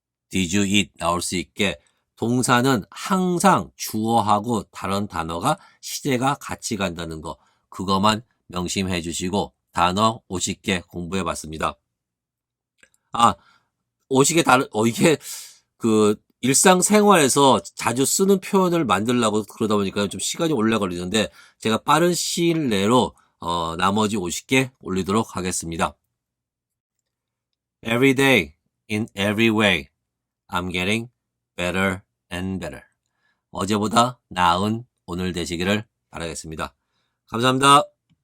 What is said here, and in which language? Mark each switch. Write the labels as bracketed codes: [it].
[en] Did you eat [ko] 나올 수 있게 동사는 항상 주어하고 다른 단어가 시제가 같이 간다는 거 그것만 명심해 주시고 단어 50개 공부해 봤습니다. 50개 이게 일상생활에서 자주 쓰는 표현을 만들려고 그러다 보니까 좀 시간이 오래 걸리는데 제가 빠른 시일 내로 나머지 50개 올리도록 하겠습니다. [en] Every day, in every way, I'm getting better and better. [ko] 어제보다 나은 오늘 되시기를 바라겠습니다. 감사합니다.